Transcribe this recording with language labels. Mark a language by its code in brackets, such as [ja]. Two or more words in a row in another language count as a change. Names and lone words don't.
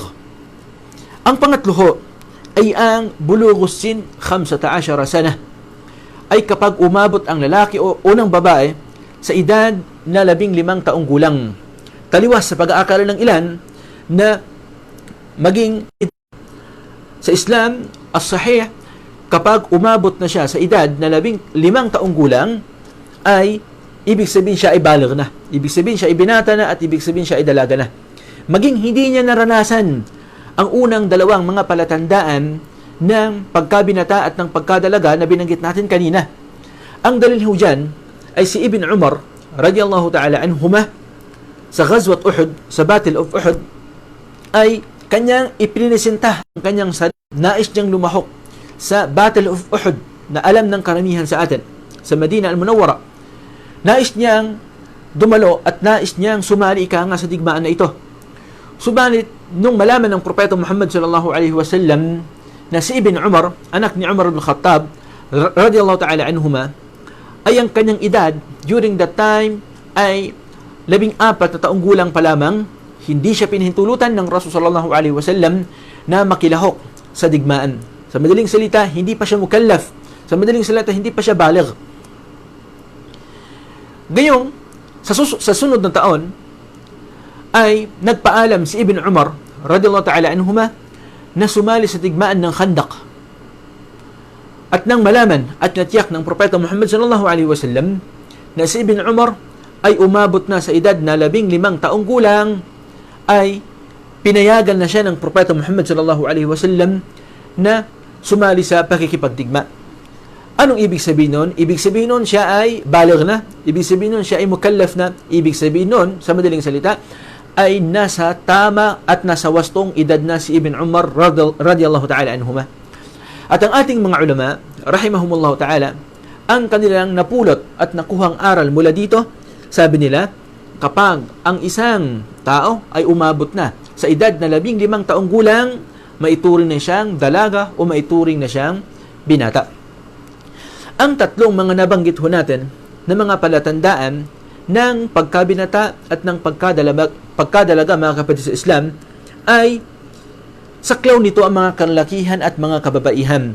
[tl] Ang pangatlo ho ay ang [ar] بلوغ السن 15 سنة, [tl] ay kapag umabot ang lalaki o ng babae sa edad na 15 taong gulang. Taliwas sa pag-aakala ng ilan na maging sa Islam as-sahih, kapag umabot na siya sa edad na 15 taong gulang, ay ibig sabihin siya ay baligh na. Ibig sabihin siya ay binata na at ibig sabihin siya ay dalaga na. Maging hindi niya naranasan ang unang dalawang mga palatandaan ng pagkabinata at ng pagkadalaga na binanggit natin kanina. Ang dalil ho dyan ay si Ibn Umar [ar] رضي الله تعالى عنهما [tl] sa Ghazwat Uhud, sa Battle of Uhud, ay kanyang ipinisenta ang kanyang nais niyang lumahok sa Battle of Uhud na alam ng karamihan sa atin sa Madina al-Munawwara. Nais niyang dumalo at nais niyang sumali ika nga sa digmaan na ito. Subalit, nung malaman ng Propeta Muhammad [ar] صلى الله عليه وسلم [tl] na si Ibn Umar, anak ni Umar ibn Khattab [ar] رضي الله تعالى عنهما, [tl] ay ang kanyang edad [en] during that time [tl] ay 14 na taong gulang pa lamang, hindi siya pinahintulutan ng Rasul [ar] صلى الله عليه وسلم [tl] na makilahok sa digmaan. Sa madaling salita, hindi pa siya mukallaf. Sa madaling salita, hindi pa siya baligh. Gayong, sa sunod na taon, ay nagpaalam si Ibn Umar [ar] رضي الله تعالى عنهما [tl] na sumali sa digmaan ng Khandaq. At nang malaman at natiyak ng Propeta Muhammad [ar] صلى الله عليه وسلم [tl] na si Ibn Umar ay umabot na sa edad na 15 taong gulang, ay pinayagan na siya ng Propeta Muhammad [ar] صلى الله عليه وسلم [tl] na sumali sa pakikipagdigma. Anong ibig sabihin nun? Ibig sabihin nun siya ay baligh na. Ibig sabihin nun siya ay mukallaf na. Ibig sabihin nun, sa madaling salita, ay nasa tama at nasa wastong edad na si Ibn Umar [ar] رضي الله تعالى عنهما. [tl] At ang ating mga ulama, [ar] رحمهم الله تعالى, [tl] ang kanilang napulot at nakuhang aral mula dito, sabi nila, kapag ang isang tao ay umabot na sa edad na 15 taong gulang, maituring na siyang dalaga o maituring na siyang binata. Ang tatlong mga nabanggit ho natin na mga palatandaan ng pagkabinata at ng pagkadalaga mga kapatid sa Islam ay saklaw nito ang mga kalalakihan at mga kababaihan.